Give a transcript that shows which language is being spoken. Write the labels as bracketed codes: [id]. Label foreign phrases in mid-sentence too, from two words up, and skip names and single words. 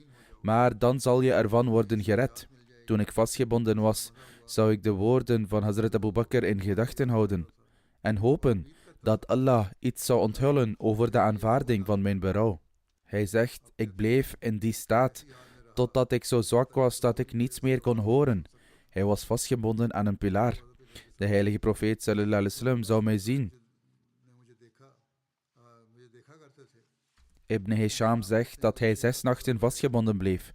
[nl] Maar dan zal je ervan worden gered. Toen ik vastgebonden was, zou ik de woorden van Hazrat Abu Bakr in gedachten houden. En hopen dat Allah iets zou onthullen over de aanvaarding van mijn berouw. Hij zegt: ik bleef in die staat, totdat ik zo zwak was dat ik niets meer kon horen. Hij was vastgebonden aan een pilaar. De heilige profeet [ar] صلى الله عليه وسلم [nl] zou mij zien. Ibn Hisham zegt dat hij 6 nachten vastgebonden bleef.